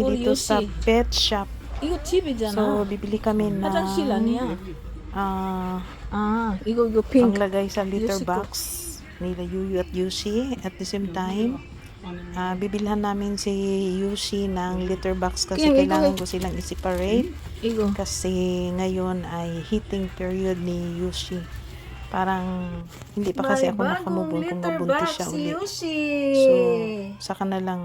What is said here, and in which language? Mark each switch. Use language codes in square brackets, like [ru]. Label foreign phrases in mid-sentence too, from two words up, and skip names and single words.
[en] Full [tl] dito sa Yoshi. [en] pet shop. [ko] 이거 TV잖아. [tl] So, bibili kami ng [ko] 화장실 아니야? 이거 핑크. [tl] panglagay sa litter Yushi ko. box nila Yuyu at Yushi. [en] At the same time, [tl] bibilhan namin si Yushi ng litter box kasi Kaya, kailangan ikaw- ko silang i-separate. [ko] 이거. [tl] Kasi ngayon ay [en] heating period [tl] ni Yushi. Parang hindi pa kasi ako nakamove kung mabuntis siya ulit. Yoshi. So, saka na lang.